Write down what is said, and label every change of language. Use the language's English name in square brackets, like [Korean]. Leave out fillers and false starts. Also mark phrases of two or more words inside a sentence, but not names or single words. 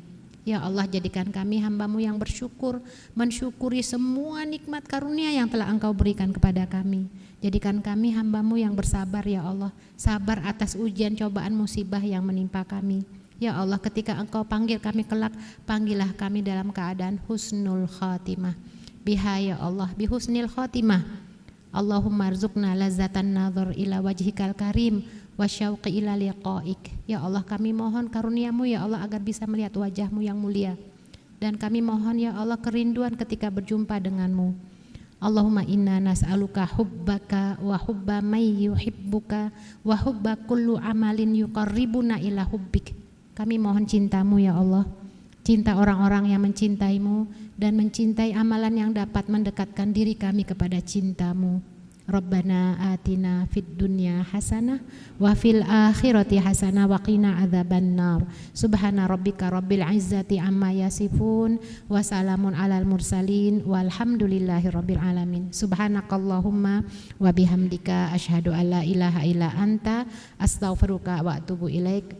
[Indonesian] Ya Allah, jadikan kami hamba-Mu yang bersyukur, mensyukuri semua nikmat karunia yang telah Engkau berikan kepada kami. Jadikan kami hamba-Mu yang bersabar [Arabic] يا الله, [Indonesian] sabar atas ujian, cobaan, musibah yang menimpa kami. [Arabic] يا الله, [Indonesian] ketika Engkau panggil kami kelak, panggillah kami dalam keadaan [Arabic] حسن الخاتمة. بها يا الله بحسن الخاتمة. اللهم ارزقنا لذة النظر إلى وجهك الكريم والشوق إلى لقائك. يا الله, [Indonesian] kami mohon karunia-Mu ya Allah agar bisa melihat wajah-Mu yang mulia. Dan kami mohon [Arabic] يا الله [Indonesian] kerinduan ketika berjumpa dengan-Mu. [Arabic] اللهم إنا نسألك حبك وحب من يحبك وحب كل عمل يقربنا إلى حبك. [Indonesian] Kami mohon cinta-Mu [Arabic] يا الله, [Indonesian] cinta orang-orang yang mencintai-Mu dan mencintai amalan yang dapat mendekatkan diri kami kepada cinta-Mu. [Arabic] ربنا آتنا في الدنيا حسنة وفي الآخرة حسنة وقنا عذاب النار. سبحان ربك رب العزة عما يصفون وسلام على المرسلين والحمد لله رب العالمين. سبحانك اللهم وبحمدك أشهد أن لا إله إلا أنت أستغفرك وأتوب إليك.